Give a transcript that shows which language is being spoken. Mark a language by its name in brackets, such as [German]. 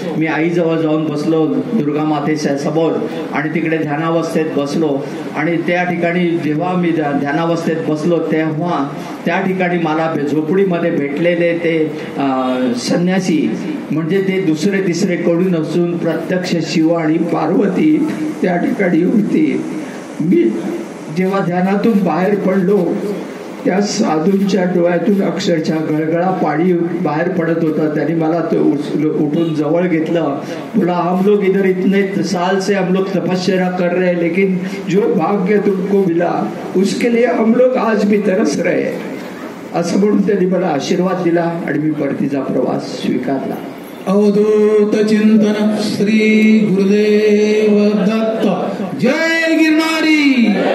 [Marathi] मी आईजवळ जाऊन बसलो दुर्गा मातेच्या समोर आणि तिकडे ध्यानावस्थेत बसलो आणि त्या ठिकाणी जेव्हा मी ध्यानावस्थेत बसलो तेव्हा त्या ठिकाणी मला झोपडीमध्ये भेटलेले ते संन्यासी म्हणजे ते दुसरे तिसरे कोणी नसून प्रत्यक्ष शिव आणि पार्वती त्या ठिकाणी होती. मी जेव्हा ध्यानातून बाहेर पडलो त्या साधूंच्या डोळ्यातून अक्षरशः गळगळा पाणी बाहेर पडत होता. त्यांनी मला तो उठून जवळ घेतलं. [Hindi] बोला हम लोग इधर इतने साल से हम लोग तपस्या कर रहे हैं, लेकिन जो भाग्य तुमको मिला उसके लिए हम लोग आज भी तरस रहे. [Marathi] असं म्हणून त्यांनी मला आशीर्वाद दिला आणि मी परतीचा प्रवास स्वीकारला. अवधूत चिंतन श्री गुरुदेव दत्त. जय गिरनारी.